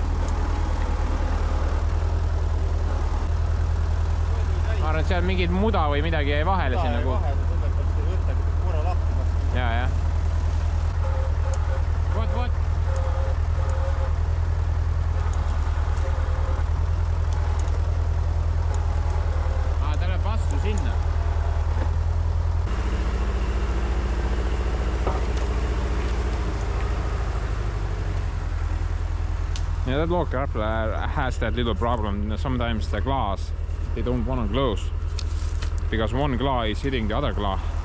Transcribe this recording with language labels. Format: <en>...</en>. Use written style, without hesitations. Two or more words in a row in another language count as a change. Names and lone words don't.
<et>Ma arvan, et seal mingid muda või midagi jäi vahele siin nagu. Ja. Vot. Ta läheb vastu sinna.</et> <en>Yeah, that log grappler has that little problem. Sometimes the glass, they don't want to close because one claw is hitting the other claw.</en>